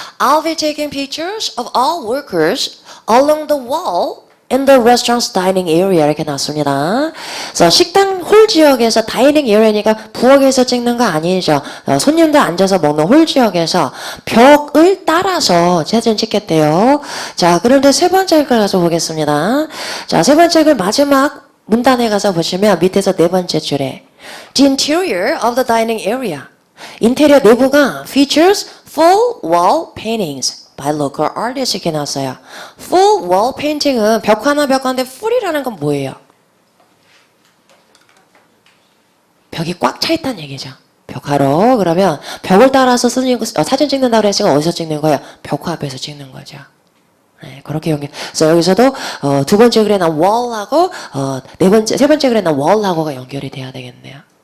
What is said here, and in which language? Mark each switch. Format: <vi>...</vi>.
<en>I'll be taking pictures of all workers along the wall in the restaurant's dining area</en> <ko>이렇게 나왔습니다. 그래서 식당 홀 지역에서 다이닝 에리아니까 부엌에서 찍는 거 아니죠. 손님들 앉아서 먹는 홀 지역에서 벽을 따라서 사진 찍겠대요. 자, 그런데 세 번째 글 가서 보겠습니다. 자, 세 번째 글 마지막 문단에 가서 보시면 밑에서 네 번째 줄에</ko> <en>The interior of the dining area.</en> <ko>인테리어 내부가</ko> <en>features full wall paintings. by local artists</en> <ko>이렇게 나왔어요. full wall painting은 벽화나 벽화인데 full이라는 건 뭐예요? 벽이 꽉 차 있다는 얘기죠. 벽화로. 그러면 벽을 따라서 사진 찍는다고 그랬으니까 어디서 찍는 거예요? 벽화 앞에서 찍는 거죠. 네, 그렇게 연결. 그래서 여기서도 두 번째 글에 나온 wall하고 세 번째 글에 나온 wall하고가 연결이 돼야 되겠네요.</ko>